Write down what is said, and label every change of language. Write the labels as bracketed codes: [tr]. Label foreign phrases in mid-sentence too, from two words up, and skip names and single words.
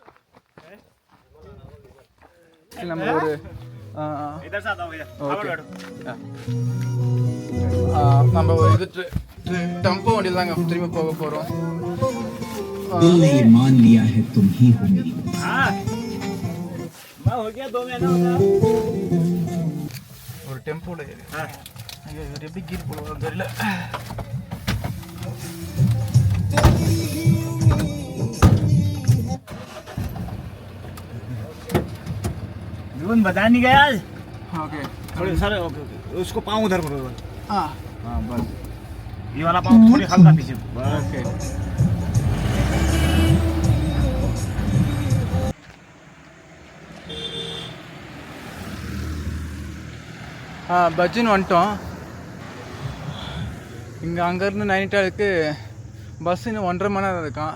[ta] நம்ம ஒரு நம்ம ஒரு இது டெம்போ வண்டியில் தாங்க திரும்பி போக போகிறோம். ஒரு டெம்போவில் ஏறி ஐயோ இவர் எப்படி கீர் போடுவோம் தெரியல. [hi] बता नहीं गया। ओके थोड़ी सर ओके उसको पाँव उधर करो। हाँ बस ये वाला पाँव थोड़ी हल्का पीछे। ओके. [ta] பஜ்ஜின்னு வந்துட்டோம். இங்கே அங்கேருந்து நைனிட்டாலுக்கு பஸ் இன்னும் 1.5 மணி நேரம் இருக்கான்.